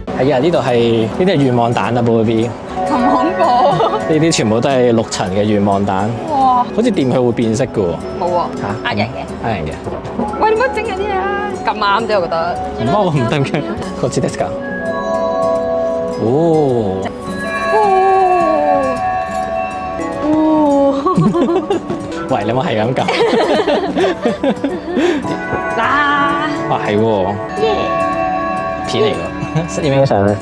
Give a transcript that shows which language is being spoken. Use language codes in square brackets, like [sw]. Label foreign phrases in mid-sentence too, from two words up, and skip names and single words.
[yue] 啊！呢度係呢啲係願望蛋啊，BB。咁恐怖！呢啲全部都係6層嘅願望蛋。哇！好似掂佢會變色嘅喎。冇喎，嚇呃人嘅。呃人嘅。喂，你唔好整嗰啲啊！咁啱啫，我覺得。唔幫我唔得嘅。 [ja] こっちですか？ 哦。 [yue] 喂，你有冇係咁撳？嗱，哇，係喎，片嚟㗎，影唔影相咧？